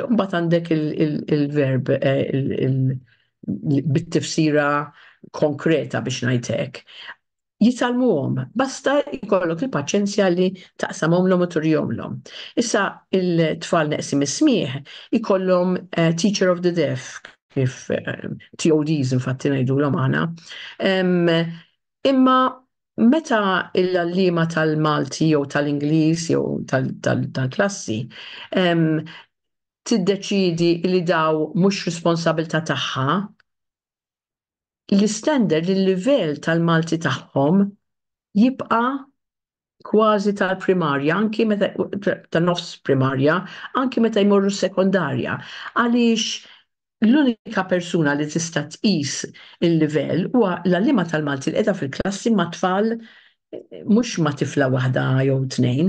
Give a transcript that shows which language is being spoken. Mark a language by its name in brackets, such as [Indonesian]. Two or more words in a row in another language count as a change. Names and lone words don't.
[Maltese] Mbagħad għandek il-verb bit-tifsira konkreta biex ngħid hekk. Jitalmuhom, basta jkollok il-paċenzja li taqsamhomlhom u turjomlhom. Issa il-tfal neqsim is-smieħ ikollhom [English] teacher of the deaf, [Maltese] kif TODs infatti ngħidulhom aħna. Imma meta l-għalliema tal-Malti jew tal-Ingliż jew tal-klassi tiddeċidi li daw mhux responsabilità tagħha, l-istandard, il-livell tal-Malti tagħhom jibqa' kważi tal-primarja, anki meta tan-nofs primarja, anki meta jmorru sekondarja, għaliex l-unika persuna li tista' tqis il-livell huwa l-għalliema tal-Malti li qiegħda fil-klassi ma' tfal mhux ma' tifla waħda jew tnejn.